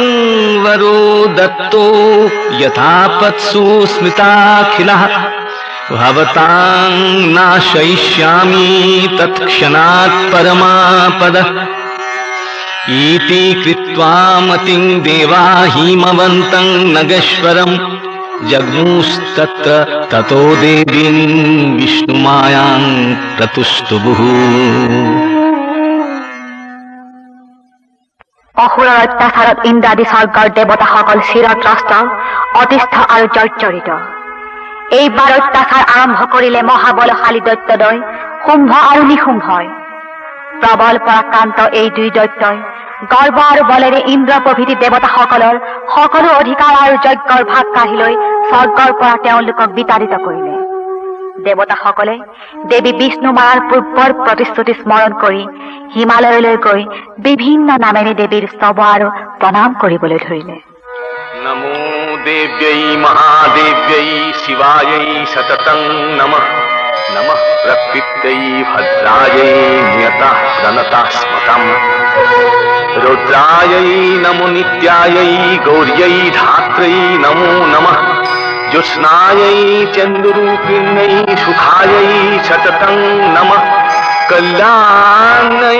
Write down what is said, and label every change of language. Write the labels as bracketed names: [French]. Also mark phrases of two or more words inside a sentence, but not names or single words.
[Sanskrit] वरो दत्तो यथापत्सु स्मृताखिलः भवतां नाशयिष्यामि तत्क्षणात् परमापदः इति कृत्वा मतिं देवा हिमवन्तं नगेश्वरं जग्मुस्तत्र ततो देवीं विष्णुमायां प्रतुष्टुभुः। [Assamese] অসুৰৰ অত্যাচাৰত ইন্দ্ৰাদি স্বৰ্গৰ দেৱতাসকল চিৰত্ৰস্ত অতিষ্ঠ আৰু জৰ্জৰিত। এইবাৰ অত্যাচাৰ আৰম্ভ কৰিলে মহাবলশালী দৈত্যদ্বয় শুম্ভ আৰু নিশুম্ভই। প্ৰবল পৰাক্ৰান্ত এই দুই দৈত্যই গৰ্ব আৰু বলেৰে ইন্দ্ৰ প্ৰভৃতি দেৱতাসকলৰ সকলো অধিকাৰ আৰু যজ্ঞৰ ভাগ কাঢ়ি লৈ স্বৰ্গৰ পৰা তেওঁলোকক বিতাড়িত কৰিলে। দেৱতাসকলে দেৱী বিষ্ণু মাৰাৰ পূৰ্বৰ প্ৰতিশ্ৰুতি স্মৰণ কৰি হিমালয়লৈ গৈ বিভিন্ন নামেৰে দেৱীৰ স্তব আৰু প্ৰণাম কৰিবলৈ ধৰিলে। [Sanskrit] नमो देव्यै महादेव्यै शिवायै सततं नमः नमः प्रकृत्यै भद्रायै नियता प्रणता स्मतम् रुद्रायै नमो नित्यायै गौर्यै धात्रै नमो नमः ज्योत्स्नायै चन्द्ररूपिण्यै सुखायै सततं नमः कल्याण्यै